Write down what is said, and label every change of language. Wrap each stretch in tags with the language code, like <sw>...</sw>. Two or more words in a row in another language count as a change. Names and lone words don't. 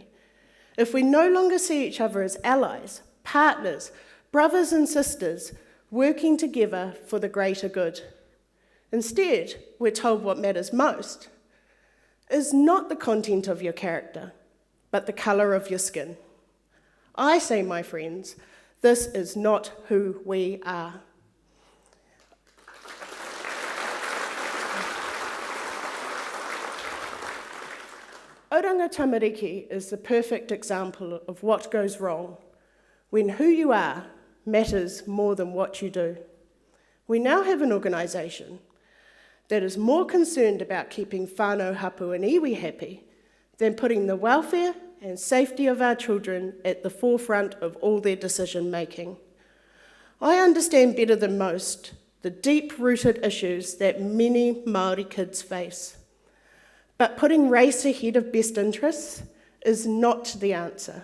<en>If we no longer see each other as allies, partners, brothers and sisters, working together for the greater good. Instead, we're told what matters most is not the content of your character, but the colour of your skin. I say, my friends, this is not who we are. Oranga tamariki is the perfect example of what goes wrong when who you are matters more than what you do. We now have an organisation that is more concerned about keeping</en> <mi>whānau hapu</mi> <en>and iwi happy than putting the welfare and safety of our children at the forefront of all their decision making. I understand better than most the deep-rooted issues that many Māori kids face. But putting race ahead of best interests is not the answer.</en>